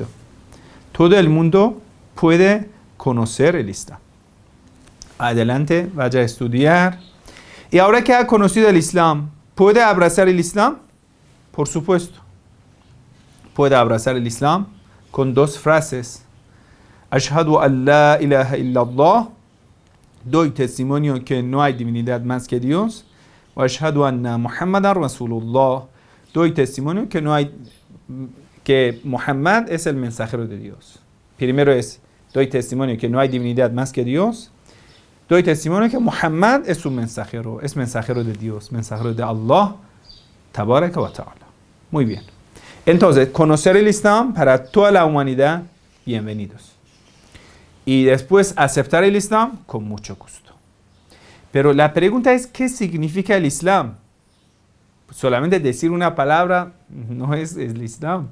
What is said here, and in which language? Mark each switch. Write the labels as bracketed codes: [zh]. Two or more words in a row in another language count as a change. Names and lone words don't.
[es] Todo el mundo puede conocer el Islam. Adelante, vaya a estudiar. Y ahora que ha conocido el Islam, ¿puede abrazar el Islam? Por supuesto. Puede abrazar el Islam con dos frases. [ar] أشهد أن لا إله إلا الله. [es] Doy testimonio que no hay divinidad más que Dios. [ar] وأشهد أن محمدا رسول الله. [es] Doy testimonio que Muhammad es el mensajero de Dios. Primero doy testimonio que no hay divinidad más que Dios. Doy testimonio que Muhammad es su mensajero, es mensajero de Dios, mensajero de Allah, [ar] تبارك وتعالى. [es] Muy bien. Entonces, conocer el Islam para toda la humanidad, bienvenidos. Y después aceptar el Islam con mucho gusto. Pero la pregunta es, ¿qué significa el Islam? Solamente decir una palabra no es el Islam.